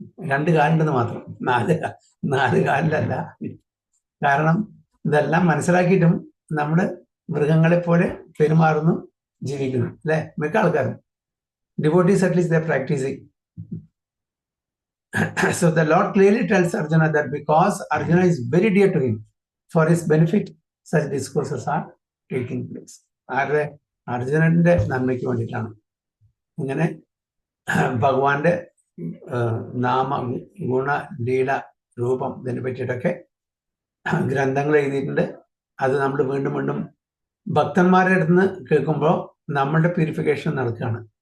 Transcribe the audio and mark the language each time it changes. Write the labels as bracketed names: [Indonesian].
[Malayalam] രണ്ട് കാലുണ്ടെന്ന് മാത്രം, നാല് കാലിലല്ല. കാരണം ഇതെല്ലാം മനസ്സിലാക്കിയിട്ടും നമ്മൾ മൃഗങ്ങളെ പോലെ പെരുമാറുന്നു, ജീവിക്കുന്നു, അല്ലെ? മിക്ക ആൾക്കാരും [English] Devotees at least they practising. So the Lord clearly tells Arjuna that because Arjuna is very dear to him, for his benefit, such discourses are taking place. [Malayalam] ആരുടെ? അർജുനന്റെ നന്മയ്ക്ക് വേണ്ടിയിട്ടാണ് ഇങ്ങനെ ഭഗവാന്റെ നാമ, ഗുണ, ലീല, രൂപം ഇതിനെ പറ്റിയിട്ടൊക്കെ ഗ്രന്ഥങ്ങൾ എഴുതിയിട്ടുണ്ട്. അത് നമ്മൾ വീണ്ടും വീണ്ടും ഭക്തന്മാരുടെ അടുത്ത് നിന്ന് കേൾക്കുമ്പോൾ നമ്മളുടെ പ്യൂരിഫിക്കേഷൻ നടക്കുകയാണ്.